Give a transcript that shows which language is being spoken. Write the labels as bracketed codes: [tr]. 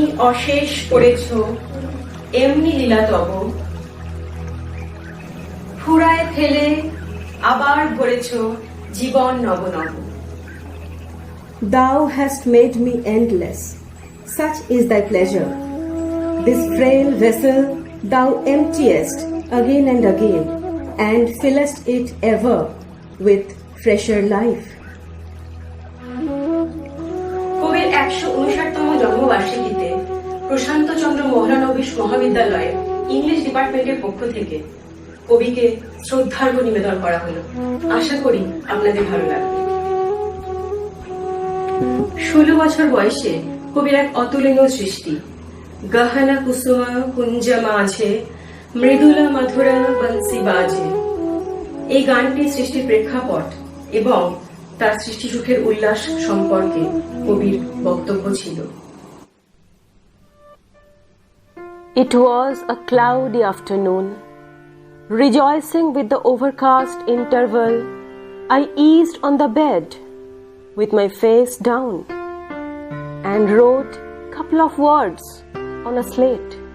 [bn] অশেষ করেছ এমনি লীলা তব, ফুরায় ফেলে আবার ভরেছ জীবন নব নব। [en] Thou hast made me endless, such is thy pleasure. This frail vessel thou emptiest again and again, and fillest it ever with fresher life. [bn] কবির ১৫৯তম জন্মবার্ষিকীতে প্রশান্তচন্দ্র মহলানবিশ মহাবিদ্যালয়ের ইংলিশ ডিপার্টমেন্টের পক্ষ থেকে কবিকে শ্রদ্ধার্ঘ্য নিবেদন করা হলো। আশা করি আপনাদের ভালো লাগবে। 16 বছর বয়সে কবির এক অতুলনীয় সৃষ্টি গহনা কুসুমা কুঞ্জ মাঝে মৃদুলা মধুরা বংশী বাজে, এই গানটি সৃষ্টির প্রেক্ষাপট এবং তার সৃষ্টি সুখের উল্লাস সম্পর্কে কবির বক্তব্য ছিল। [en] It was a cloudy afternoon. Rejoicing with the overcast interval, I eased on the bed with my face down and wrote a couple of words on a slate.